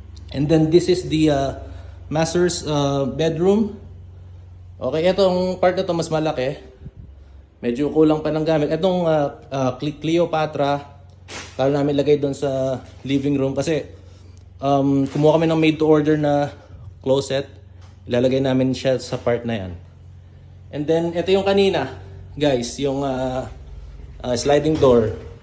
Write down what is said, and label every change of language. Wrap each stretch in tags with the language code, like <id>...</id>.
<en>And then this is the master's bedroom.</en> <tl>Okay, itong part na to mas malaki. Medyo kulang pa ng gamit. Itong Cleopatra, kaya namin lagay doon sa living room kasi kumuha kami ng made to order na closet. Ilalagay namin siya sa part na yan. And then, ito yung kanina, guys, yung sliding door.</tl>